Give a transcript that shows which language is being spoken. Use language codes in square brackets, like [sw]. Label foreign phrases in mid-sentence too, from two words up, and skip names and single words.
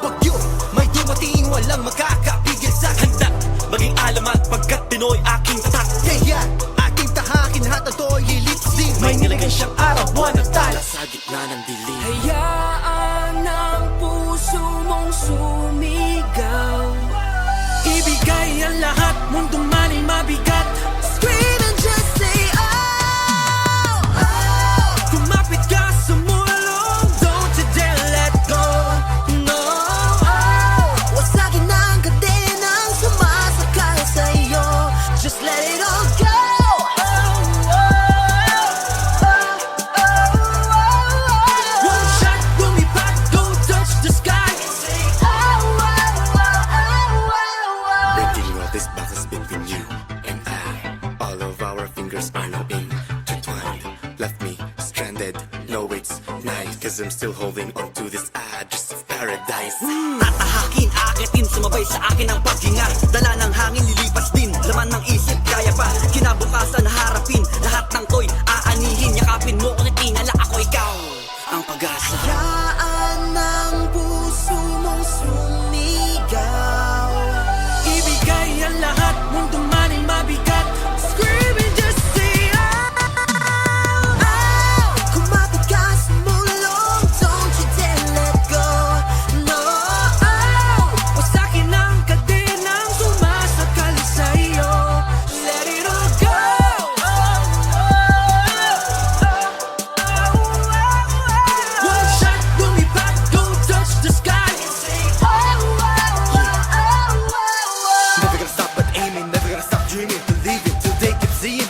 [tl] Bagyo, may dumating walang makakapigil sa handa maging alamat pagkat Pinoy aking tatak. Kaya aking tahakin lahat na to'y lilipsin. May nilagay siyang araw, buwan at tala Sa gitna ng dilim. Hayaan ang puso mong sumigaw. Ibigay ang lahat, mundong man ay mabigat. [en] Scream and just say oh, oh. [tl] Kumapit ka sa mulong, [en] don't you dare let go. No, [tl] Wasagin ang kadenang sumasakay sa'yo. [en] Just let it all go. one shot, lumipad, go touch the sky. Breaking all these boxes between you and I. All of our fingers are now intertwined. Left me stranded, no it's night. Cause I'm still holding on to this address of paradise. [tl] Tatahakin, akitin, sumabay sa akin ang paghinga. Dala ng hangin, lilipas din. Laman ng isip, kaya pa kinabukasan, harapin. Lahat ng to'y aanihin. Yakapin mo kung tinala ako ikaw ang pag-asa. Hayaan ang puso mong sumigaw. Ibigay ang lahat, mundong man ay mabigat. [en] Scream and just say [tl] Oh, kumapit ka sa mulong, [en] don't you dare let go. No, [tl] wasakin ang kadenang sumasakal sa'yo. [en] Let it all go. One shot, lumipad, go touch the sky. Never gonna stop but aiming, never gonna stop dreaming, believing till they can see it.